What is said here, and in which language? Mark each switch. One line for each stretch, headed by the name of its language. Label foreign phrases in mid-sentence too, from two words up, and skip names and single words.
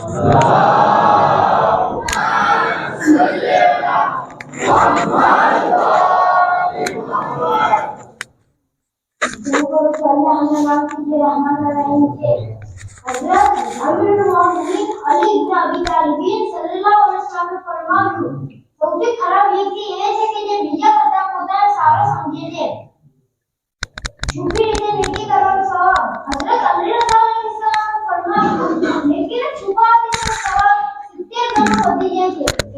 Gujarati: हज़रत अमीरुल मोमिनीन अली इब्न अबी तालिब
Arabic: صلى الله عليه وسلم
Gujarati: फरमाવ્યું સૌથી ખરાબ વ્યક્તિ એ છે કે જે બીજા કરતા પોતાને સારો સમજે છે. છુપી રીતે નેકી કરવાનો સવાબ હઝરત અલી
Arabic: رضي الله عنه
Gujarati: ફરમાવ્યું નેકીને છુપાવીને સવાબ 70 ગણો વધી જાય છે.